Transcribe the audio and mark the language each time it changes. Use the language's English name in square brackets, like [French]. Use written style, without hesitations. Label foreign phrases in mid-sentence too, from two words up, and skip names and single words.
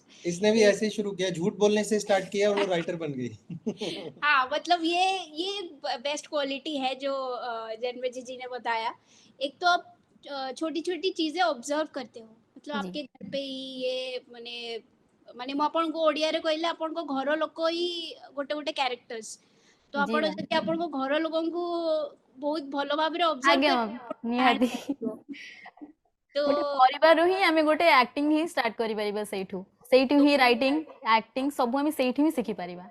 [Hindi] इसने भी एक ऐसे ही शुरू किया, झूठ बोलने से स्टार्ट किया और वो राइटर बन गई। हाँ मतलब ये बेस्ट क्वालिटी है जो जन्मेजय जी ने बताया। एक तो आप छोटी छोटी चीजें ऑब्जर्व करते हो, मतलब जी आपके घर पे ही ये माने माने [Odia] ମୁଁ ଆପଣଙ୍କୁ ଓଡ଼ିଆରେ କହିଲେ ଆପଣଙ୍କ ଘର ଲୋକ ହିଁ ଗୋଟେ ଗୋଟେ କ୍ୟାରେକ୍ଟର୍स। ତ [Hindi] जी [Odia] ଆପଣ मैम। ଯଦି ଆପଣଙ୍କ ଘର ଲୋକଙ୍କୁ ବହୁତ ଭଲ ଭାବରେ ଅବଜର୍ଭ ଆଜ୍ଞା କରିବେ ମ୍ୟାମ୍ ଟାଇମ୍ ନିହାତି। ଲାଗିବ। ତ ଗୋଟେ ପରିବାରରୁ ହିଁ ଆମେ ଗୋଟେ ଆକ୍ଟିଂ ହିଁ ଷ୍ଟାର୍ଟ କରିପାରିବା ସେଇଠୁ। ସେଇଠୁ ହିଁ ରାଇଟିଂ, ଆକ୍ଟିଂ ସବୁ ଆମେ ସେଇଠୁ ହିଁ ଶିଖିପାରିବା।